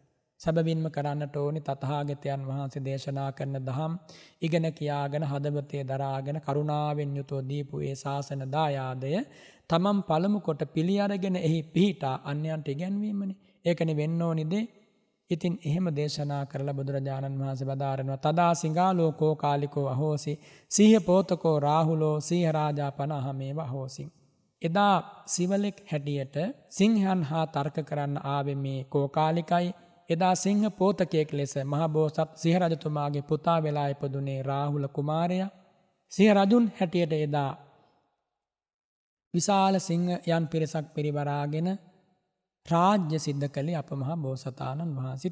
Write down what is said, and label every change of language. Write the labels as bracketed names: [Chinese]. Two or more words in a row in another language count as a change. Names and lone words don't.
[Sinhala] සැබවින්ම කරන්නට ඕනි තථාගතයන් වහන්සේ දේශනා කරන දහම් ඉගෙන කියාගෙන හදවතේ දරාගෙන කරුණාවෙන් යුතුව දීපු ඒ ශාසන දායාදය තමන් පළමු කොට පිළි අරගෙන එහි පිහිටා අන්‍යයන්ට ඉගැන්වීමනේ. ඒකනේ වෙන්න ඕනි දේ. ඉතින් එහෙම දේශනා කරලා බුදුරජාණන් වහන්සේ වදාරනවා [Pali] තදා සිඟාලෝ කෝකාලිකෝ අහෝසි සීහ පෝතකෝ රාහුලෝ සීහ රාජා පන අහමේව අහෝසි. [Sinhala] එදා සිවලෙක් හැටියට සිංහයන් හා තර්ක කරන්න ආවේ මේ කෝකාලිකයි. එදා සිංහ පෝතකයෙක් ලෙස මහබෝසත් සිංහ රජතුමාගේ පුතා වෙලා ඉපදුනේ රාහුල කුමාරයා. සිංහ රජුන් හැටියට එදා විශාල සිංහයන් පිරිසක් පිරිවරාගෙන රාජ්‍ය සිද්ධ කළේ අප මහ බෝසතාණන් වහන්සේ.